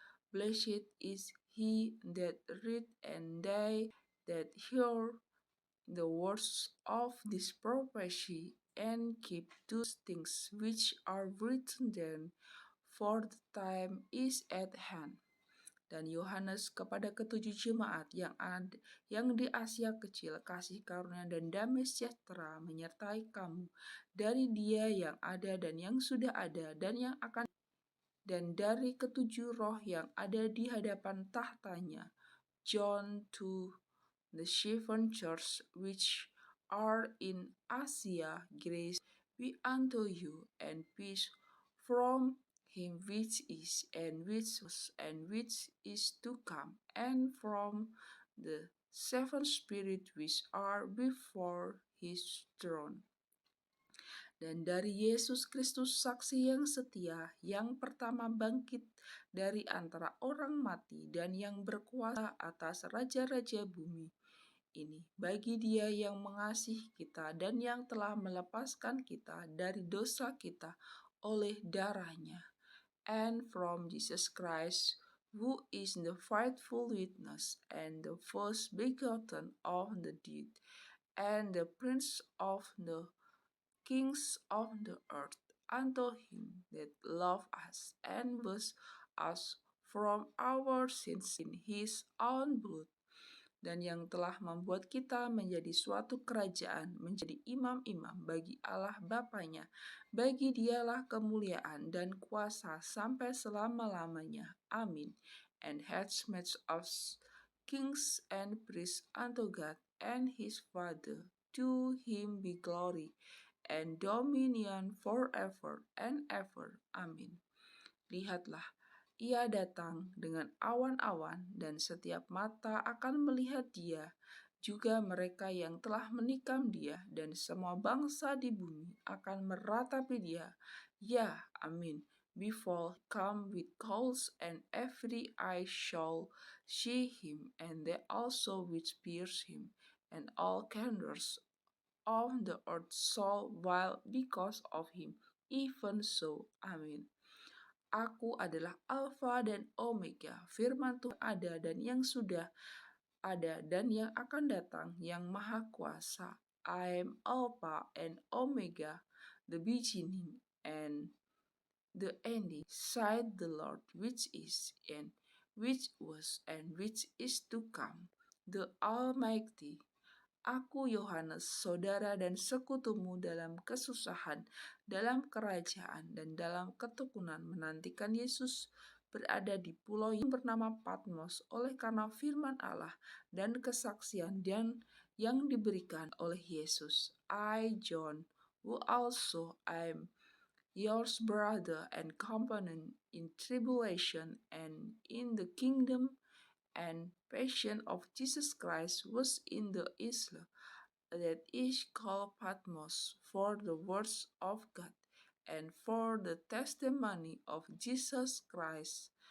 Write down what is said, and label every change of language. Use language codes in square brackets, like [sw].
[en] Blessed is he that read and they that hear the words of this prophecy and keep those things which are written therein, for the time is at hand. [id] Dan Yohanes kepada ketujuh jemaat yang di Asia Kecil, kasih karunia dan damai sejahtera menyertai kamu dari Dia yang ada dan yang sudah ada dan yang akan, dan dari ketujuh roh yang ada di hadapan tahtanya. [en] John to the seven churches which are in Asia, grace be unto you, and peace from him which is, and which was, and which is to come, and from the seven spirits which are before his throne. [id] Dan dari Yesus Kristus saksi yang setia, yang pertama bangkit dari antara orang mati dan yang berkuasa atas raja-raja bumi ini, bagi Dia yang mengasihi kita dan yang telah melepaskan kita dari dosa kita oleh darahnya. [en] And from Jesus Christ, who is the faithful witness and the first begotten of the dead, and the prince of the kings of the earth, unto him that loved us and was us from our sins in his own blood, [id] dan yang telah membuat kita menjadi suatu kerajaan, menjadi imam-imam bagi Allah Bapanya. Bagi Dialah kemuliaan dan kuasa sampai selama-lamanya. Amin. [en] And hath made us kings and priests unto God and his Father. To him be glory and dominion forever and ever. [id] Amin. Lihatlah, ia datang dengan awan-awan, dan setiap mata akan melihat Dia, juga mereka yang telah menikam Dia, dan semua bangsa di bumi akan meratapi Dia. Ya, amin. [en] Before he come with clouds, and every eye shall see him, and they also which pierce him, and all kindreds of the earth shall wail because of him. Even so, amin. [id] Aku adalah Alfa dan Omega, firman Tuhan ada dan yang sudah ada dan yang akan datang, yang maha kuasa. [en] I am Alpha and Omega, the beginning and the ending, said the Lord, which is, and which was, and which is to come, the Almighty. [id] Aku Yohanes, saudara dan sekutumu dalam kesusahan, dalam kerajaan, dan dalam ketekunan, menantikan Yesus berada di pulau yang bernama Patmos oleh karena firman Allah dan kesaksian yang diberikan oleh Yesus. [en] I, John, who also am yours brother and companion in tribulation and in the kingdom and passion of Jesus Christ, was in the isle that is called Patmos for the words of God and for the testimony of Jesus Christ.